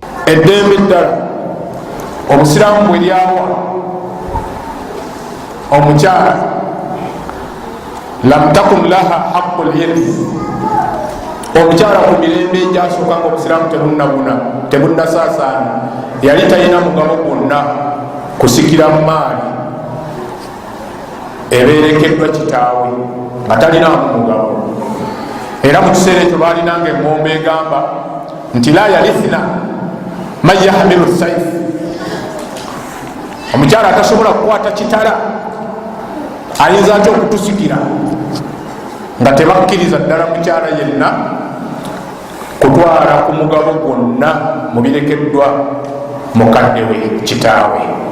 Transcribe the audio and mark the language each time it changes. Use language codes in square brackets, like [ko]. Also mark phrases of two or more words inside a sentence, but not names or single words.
[lg] eddembe ddala obusiraamu bwe lyawa omukyala [ar] لم تكن لها حق الإرث, [lg] omukyala ku mirembe egyasooka nga obusiraamu tebunnasaasaana yali talina mugabo gwonna kusikira mu maali ebeerekeddwa kitaawe nga talinamu mugabo. Era mu kiseera ekyo baalinanga engombe egamba nti [ar] لا يرثنا من يحمل السيف, [lg] omukyala atasobola kukwata kitala ayinza atya okutusikira, nga tebakkiriza ddala mukyala yenna kutwala ku mugabo gwonna mu birekeddwa mukadde we kitaawe.